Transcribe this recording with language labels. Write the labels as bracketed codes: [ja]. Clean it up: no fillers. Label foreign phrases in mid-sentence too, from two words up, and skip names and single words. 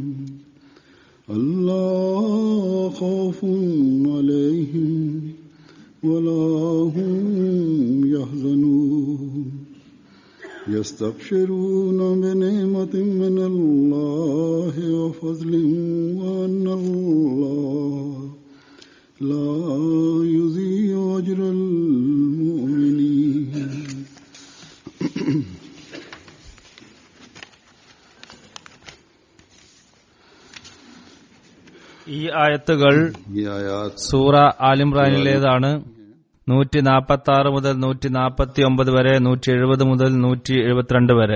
[ar] ألا خوف عليهم ولا هم يحزنون يستبشرون بنعمة من الله وفضل وأن الله لا يضيع أجر المؤمنين [ml] ഈ ആയത്തുകൾ സൂറ ആലിംറാനിലേതാണ്. 146 മുതൽ 149 വരെ, 170 മുതൽ 172 വരെ.